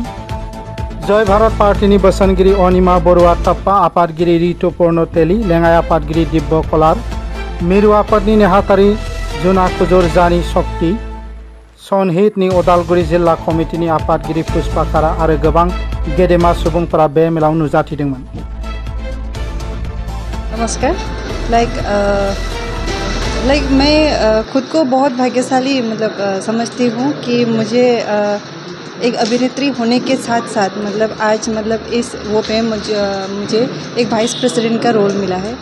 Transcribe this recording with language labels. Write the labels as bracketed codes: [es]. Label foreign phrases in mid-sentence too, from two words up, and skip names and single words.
[brx] जय भारत पार्टीनि बोसोनगिरि अनिमा बरुवा टप्पा, आफादगिरि रितु पूर्ण तेली, लेङाइ आफादगिरि दिब्य कलार, मिरु आफादनि नेहाथारि जुना कुजुर जानी शक्ति, सनहितनि उदालगुरि जिल्ला कमिटिनि आफादगिरि पुष्पा खारा आरो गोबां गेदेमा सुबुंफोरा बे मेलाव नुजाथिदोंमोन। [hi] नमस्कार। मैं खुद को बहुत भाग्यशाली समझती हूँ कि मुझे एक अभिनेत्री होने के साथ साथ आज इस वो पे मुझे एक वाइस प्रेसिडेंट का रोल मिला है।